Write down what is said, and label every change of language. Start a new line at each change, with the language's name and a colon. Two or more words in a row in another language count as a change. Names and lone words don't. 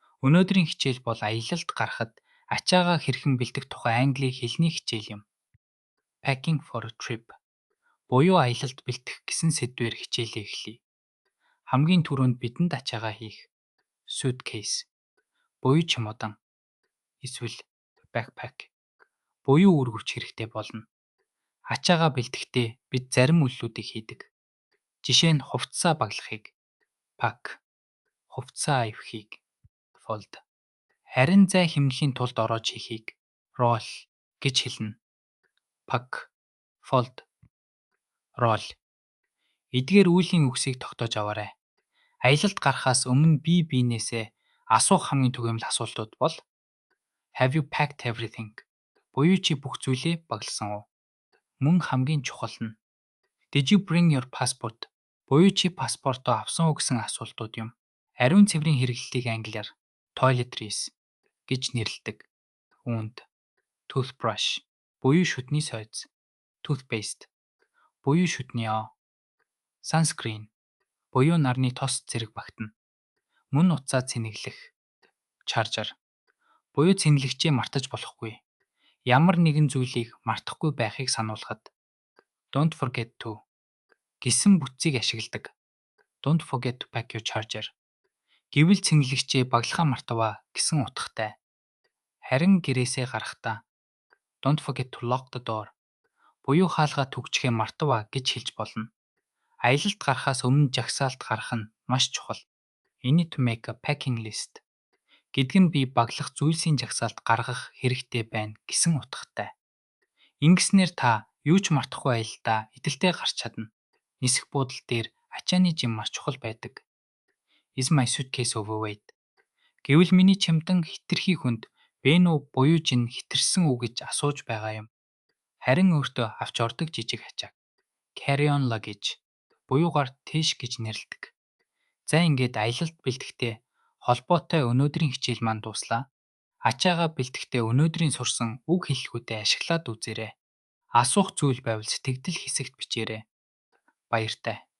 Mongolian: Өнөөдрийн хичээл бол аялалд гарахад ачаагаа хэрхэн бэлдэх тухай Английн хэлний хичээл юм.
English: Packing for a trip
Mongolian: буюу аялалд бэлдэх гэсэн сэдвээр хичээлээ эхлэе. Хамгийн түрүүнд бидэнд ачаагаа хийх suitcase буюу чемодан эсвэл backpack буюу үр хүч хэрэгтэй болно. Ачаагаа бэлдэхдээ бид зарим үйлдэлүүдийг хийдэг. Жишээ нь хувцасаа баглахыг pack, хувцас авихыг fold, харин зай хэмнэлийн тулд ороож хийхийг roll гэж хэлнэ.
English: Pack, fold, roll.
Mongolian: Эдгээр үеийн үгсийг тогтоож аваарай. Аялалд гарахаас өмнө бие биенээсээ асуух хамгийн түгээмэл асуултууд бол
English: Have you packed everything?
Mongolian: Буюу чи бүх зүйлээ багласан уу? Мөн хамгийн чухал нь
English: Did you bring your passport?
Mongolian: Буюу чи паспортоо авсан уу гэсэн асуултууд юм. Ариун цэврийн хэрэглэлийг англиар toiletries гэж нэрлэдэг. Үүнд toothbrush буюу шүтний сойц, toothpaste буюу шүтний оо, sunscreen буюу нарны тос зэрэг багтана. Мөн утсаа цэнэглэх charger буюу цэнэглэгчээ мартаж болохгүй. Ямар нэгэн зүйлийг мартахгүй байхыг сануулгад
English: Don't forget to
Mongolian: гэсэн бүтцийг ашигладаг.
English: Don't forget to pack your charger.
Mongolian: Гэвэл цэнэглэгчээ баглахаа мартаваа гэсэн утгатай. Харин гэрээсээ гарахдаа
English: Don't forget to lock the door
Mongolian: буюу хаалгаа түгжихээ мартаваа гэж хэлж болно. Аялалд гарахаас өмнө жагсаалд гарах нь маш чухал.
English: You need to make a packing list
Mongolian: гэдэг нь би баглах зүйлсийн жагсаалд гаргах хэрэгтэй байна гэсэн утгатай. Ингэснээр та юу ч мартахгүй аялалдаа идэлтэй гарч чадна. Нисэх буудал дээр ачааны жим маш чухал байдаг.
English: Is my suitcase overweight?
Mongolian: Гэвэл миний чемодан хэтэрхий хүнд бэ нү буюу жин хэтэрсэн үү гэж асууж байгаа юм. Харин өөртөө авч ордог жижиг ачааг
English: carry on luggage
Mongolian: буюугаар тийш гэж нэрлэдэг. За ингээд аялалд бэлдэхдээ холбоотой өнөөдрийн хичээл маань дуслаа. Ачаагаа бэлдэхдээ өнөөдрийн сурсан үг хэллэгүүдээ ашиглаад үзээрэй. Асуух зүйл байвал сэтгэгдэл хэсэгт бичээрэй. Баяртай.